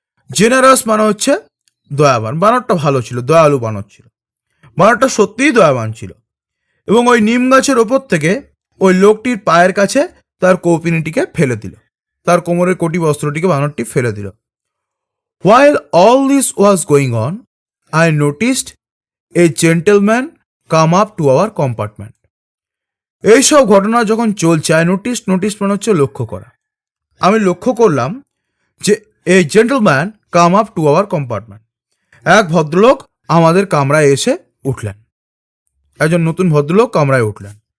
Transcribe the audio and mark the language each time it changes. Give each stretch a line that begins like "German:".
Bangla: Generous মানে হচ্ছে দয়াবান, বানরটা ভালো ছিল, দয়ালু বানর ছিল, বানরটা সত্যিই দয়াবান ছিল। এবং ওই নিম গাছের ওপর থেকে ওই লোকটির পায়ের কাছে তার কৌপিনীটিকে ফেলে দিল, তার কোমরের কোটি বস্ত্রটিকে বানরটি ফেলে দিল।
English: While all this was going on, I noticed a gentleman come up to our compartment.
Bangla: এইসব ঘটনা যখন চলছে,
English: I notice
Bangla: মানে হচ্ছে লক্ষ্য করা, আমি লক্ষ্য করলাম যে
English: এই gentleman come up to our compartment,
Bangla: এক ভদ্রলোক আমাদের কামরায় এসে উঠলেন, একজন নতুন ভদ্রলোক কামরায় উঠলেন।